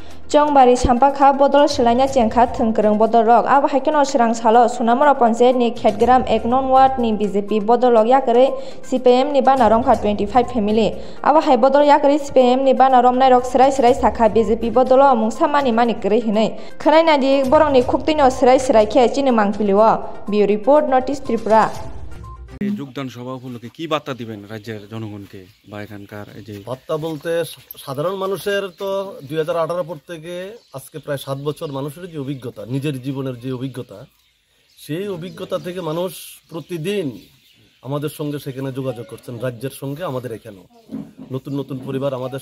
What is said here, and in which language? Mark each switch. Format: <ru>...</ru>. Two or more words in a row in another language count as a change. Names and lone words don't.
<trp>Jongbari Sampakha Bodol Selanya Jengkha Thengkereng Bodolok Abo Haikeno Serang Salo Sunamora Panchayat ni Khetgram 1 Nong Ward ni BJP Bodolok Yakare CPM ni Bana Romkha 25 family Abo Hai Bodol Yakare CPM ni Bana Romnai Rok Serai Serai Sakha BJP Bodolo Mungsamani Mani Kere Hinai Khanai Nadi Borong ni Khuktino Serai Serai Khe Chini Mangpiliwa</trp> <en>Bureau Report</en> <trp>Notice Tripura</trp> <bn>যোগদান সভা উপলক্ষে কি বার্তা দিবেন রাজ্যের জনগণকে বা এখানকার এই যে বার্তা বলতে সাধারণ মানুষের তো 2018 পর থেকে আজকে প্রায় 7 বছর মানুষের যে অভিজ্ঞতা নিজের জীবনের যে অভিজ্ঞতা সেই অভিজ্ঞতা থেকে মানুষ প্রতিদিন আমাদের সঙ্গে সেখানে যোগাযোগ করছেন রাজ্যের সঙ্গে আমাদের এখানেও নতুন নতুন পরিবার আমাদের</bn>